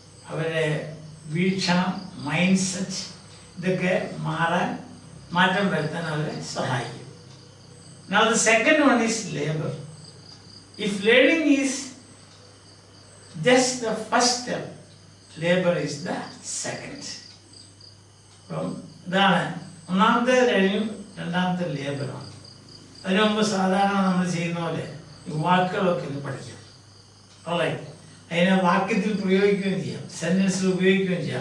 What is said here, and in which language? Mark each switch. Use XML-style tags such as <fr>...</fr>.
<ml>അവരെ വീക്ഷണം, mind set ഇതൊക്കെ മാറ്റം വരുത്താൻ അവരെ സഹായിക്കും.</ml> <en>Now the second one is labor. If learning is just the first step, labor is the second.</en> <ml>അപ്പം ഇതാണ് ഒന്നാമത്തെ കഴിഞ്ഞു, രണ്ടാമത്തെ ലേബറാണ്. അതിനു മുമ്പ് സാധാരണ നമ്മൾ ചെയ്യുന്ന പോലെ ഈ വാക്കുകളൊക്കെ ഒന്ന് പഠിക്കാം. ഓൾറൈറ്റ്, അതിനെ വാക്യത്തിൽ പ്രയോഗിക്കുകയും ചെയ്യാം, സെൻറ്റൻസിൽ ഉപയോഗിക്കുകയും ചെയ്യാം.</ml>